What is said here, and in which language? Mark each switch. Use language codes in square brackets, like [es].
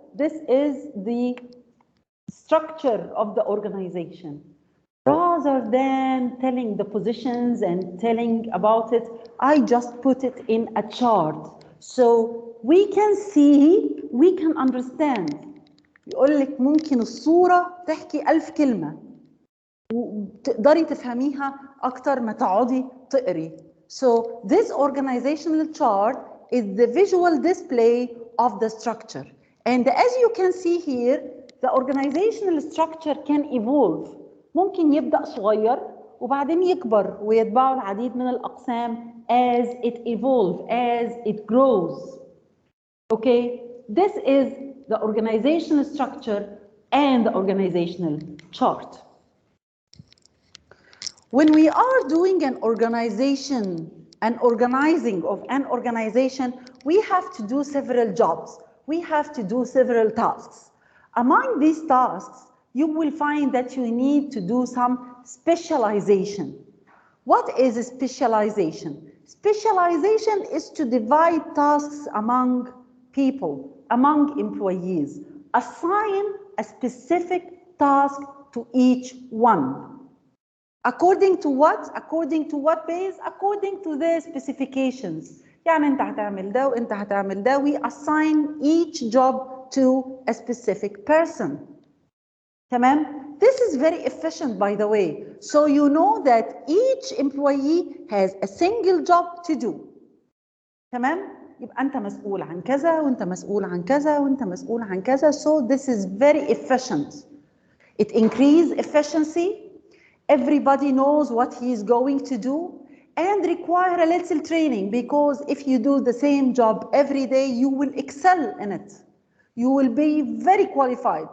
[en] This is the structure of the organization. Rather than telling the positions and telling about it, I just put it in a chart. So we can see, we can understand. [ar] يقول لك ممكن الصورة تحكي 1000 كلمة وتقدري تفهميها أكتر ما تقعدي تقري. [en] So this organizational chart is the visual display of the structure. And as you can see here, the organizational structure can evolve. [ar] ممكن يبدأ صغير وبعدين يكبر ويتبعه العديد من الأقسام [en] as it evolves, as it grows. Okay, this is the organizational structure and the organizational chart. When we are doing an organization, an organizing of an organization, we have to do several jobs. We have to do several tasks. Among these tasks, you will find that you need to do some specialization. What is specialization? Specialization is to divide tasks among people, among employees. Assign a specific task to each one. According to what? According to what base? According to their specifications. [ar] يعني أنت هتعمل ده وأنت هتعمل ده. [en] We assign each job to a specific person. تمام؟ This is very efficient, by the way. So you know that each employee has a single job to do. [ar] تمام؟ يبقى أنت مسؤول عن كذا وأنت مسؤول عن كذا وأنت مسؤول عن كذا. [en] So this is very efficient. It increases efficiency. Everybody knows what he is going to do. and require a little training, because if you do the same job every day, you will excel in it. You will be very qualified.